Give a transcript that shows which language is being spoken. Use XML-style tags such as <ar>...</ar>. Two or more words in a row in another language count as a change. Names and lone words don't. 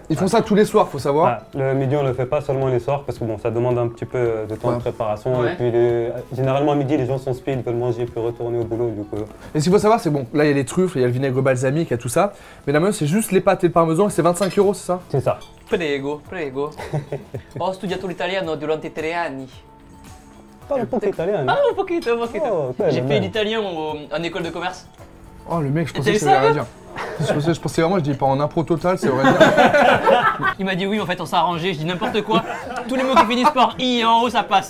<fr>Ils font ça tous les soirs, faut savoir. Le midi, on le fait pas seulement les soirs parce que bon, ça demande un petit peu de temps Ouais. de préparation. Ouais. Et puis, généralement, à midi, les gens sont speed, ils veulent manger puis retourner au boulot. Du coup. Et ce qu'il faut savoir, c'est bon, là il y a les truffes, il y a le vinaigre balsamique, il y a tout ça. Mais la meuf, c'est juste les pâtes et le parmesan et c'est 25 €, c'est ça? C'est ça.</fr> <it>Prego, prego. Ho studiato l'italiano durante 3 anni.</it> <fr>Parle un peu italien.</fr> <es>Ah, un poquito, un poquito.</es> <fr>Oh, belle, J'ai fait belle. l'italien en école de commerce. Oh le mec, je pensais T'avais que ça ça, voulait rien dire. Je pensais vraiment, je dis pas en impro total, c'est vrai. Il m'a dit oui, en fait, on s'est arrangé. Je dis n'importe quoi. Tous les mots qui finissent par i et en haut, ça passe.</fr>